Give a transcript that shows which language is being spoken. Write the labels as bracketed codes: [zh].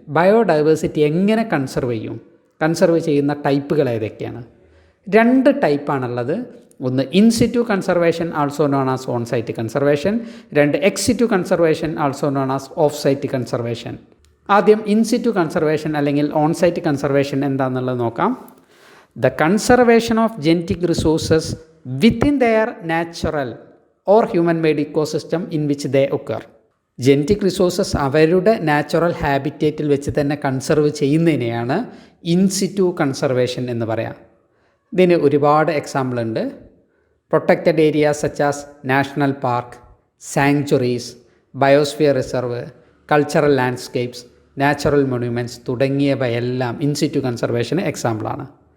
[ml] Biodiversity എങ്ങനെ conserve ചെയ്യും, conserve ചെയ്യുന്ന ടൈപ്പുകൾ ഏതൊക്കെയാണ്? 2 ടൈപ്പാണുള്ളത്. ഒന്ന് in situ conservation [en] Also known as on site conservation. 2 ex situ conservation also known as off site conservation. [ml] ആദ്യം in situ conservation അല്ലെങ്കിൽ ഓൺ സൈറ്റ് കൺസർവേഷൻ എന്താണെന്നുള്ളത് നോക്കാം. [en] The conservation of genetic resources within their natural or human-made ecosystem in which they occur. [ml] Genetic resources അവരുടെ natural ഹാബിറ്റേറ്റിൽ വെച്ച് തന്നെ conserve ചെയ്യുന്നതിനെയാണ് in situ conservation എന്ന് പറയാം. ഇതിന് ഒരുപാട് എക്സാമ്പിൾ ഉണ്ട്. [en] protected areas such as national park, [ml] sanctuaries, biosphere reserve, cultural landscapes, natural മൊണ്യൂമെൻറ്റ്സ് തുടങ്ങിയവയെല്ലാം in situ കൺസർവേഷന് എക്സാമ്പിളാണ്.